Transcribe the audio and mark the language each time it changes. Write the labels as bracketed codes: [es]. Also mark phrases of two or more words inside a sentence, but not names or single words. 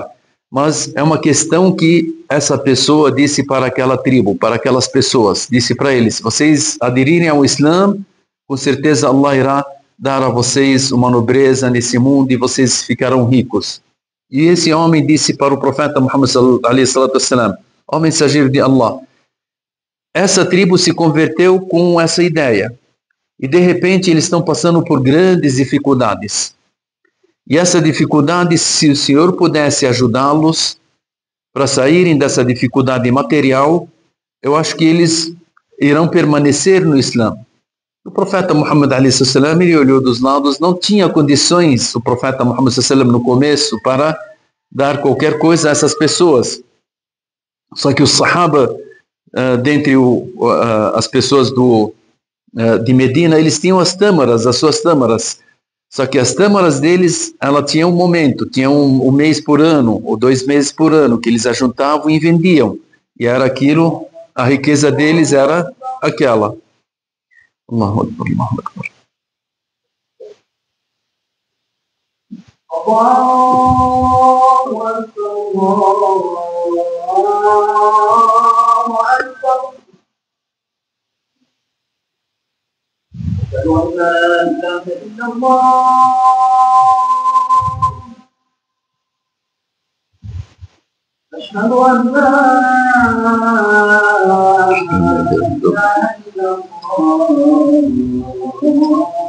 [pt] Mas é uma questão que essa pessoa disse para aquela tribo, para aquelas pessoas. Disse para eles: se vocês aderirem ao Islã, com certeza Allah irá dar a vocês uma nobreza nesse mundo e vocês ficarão ricos. E esse homem disse para o profeta Muhammad [ar] عليه الصلاة والسلام: [pt] ó mensageiro de Allah, essa tribo se converteu com essa ideia, e de repente eles estão passando por grandes dificuldades. E essa dificuldade, se o Senhor pudesse ajudá-los para saírem dessa dificuldade material, eu acho que eles irão permanecer no Islã. O profeta Muhammad [ar] عليه السلام, [pt] ele olhou dos lados, não tinha condições, o profeta Muhammad sallam, no começo, para dar qualquer coisa a essas pessoas. Só que os sahaba, dentre as pessoas de Medina, eles tinham as suas tâmaras. Só que as tâmaras deles, ela tinha um momento, tinha um mês por ano, ou 2 meses por ano, que eles ajuntavam e vendiam. E era aquilo, a riqueza deles era aquela. [ar] الله أكبر، الله أكبر. الله أكبر. أشهد أن لا إله إلا الله أشهد أن لا إله إلا الله